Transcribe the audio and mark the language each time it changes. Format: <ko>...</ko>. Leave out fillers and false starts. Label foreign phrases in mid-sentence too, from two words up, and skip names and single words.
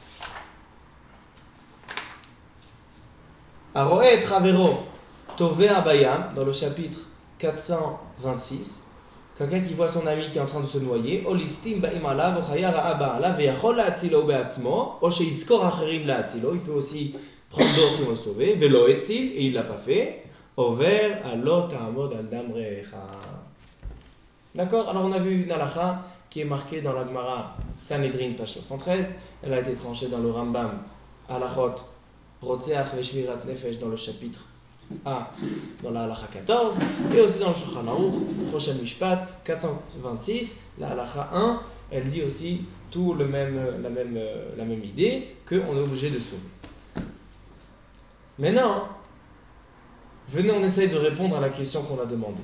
<he>הרואה את חברו טובע בים,</he> <fr>dans le chapitre 426, quelqu'un qui voit son ami qui est en train de se noyer, il peut aussi prendre d'autres qui vont le sauver, et il ne l'a pas fait. D'accord? Alors on a vu une halakha qui est marquée dans la Gemara Sanhedrin, page 73. Elle a été tranchée dans le Rambam, halachot, Rotzeach veshvirat nefesh, dans le chapitre A, dans la halakha 14, et aussi dans le Shulchan Aruch, Choshen Mishpat, 426, la halakha 1, elle dit aussi tout la même idée, qu'on est obligé de sauver. Maintenant, venez, on essaye de répondre à la question qu'on a demandée.</fr>